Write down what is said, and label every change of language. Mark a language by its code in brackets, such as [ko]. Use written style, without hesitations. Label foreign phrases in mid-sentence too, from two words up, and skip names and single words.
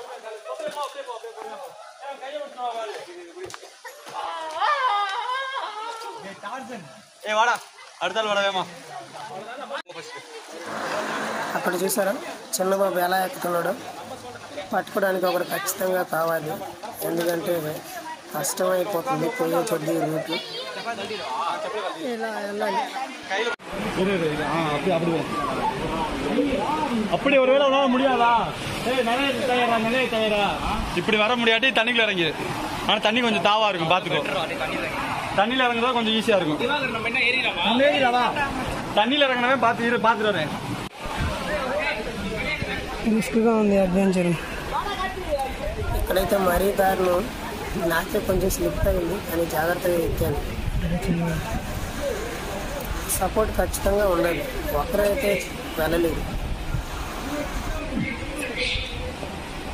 [te] అక్కడ చూసారా చిన్నబాబు ఎలా ఎక్కుతున్నాడో? పట్టుకోవడానికి ఒకటి ఖచ్చితంగా కావాలి, ఎందుకంటే కష్టమైపోతుంది పోయే కొద్ది రూటు. ఇలా వెళ్ళాలి. [ta] அப்படி ஒருவேளை உன்னால முடியாதா? இப்படி வர முடியாட்டி தண்ணிக்குள்ள இறங்கி. ஆனா தண்ணி கொஞ்சம் தாவா இருக்கும், பாத்துக்கோ. தண்ணியில இறங்குறதா கொஞ்சம் ஈஸியா இருக்கும். தண்ணியில இறங்கினவே பாத்துட்டு வரேன். [te] రిస్క్గా ఉంది అడ్వెంచర్. ఇక్కడైతే మరీ దారుణం. నాకే కొంచెం స్లిప్ అయింది, కానీ జాగ్రత్తగా ఎక్కాను. సపోర్ట్ ఖచ్చితంగా ఉండాలి, ఒకరైతే వెళ్ళలేదు.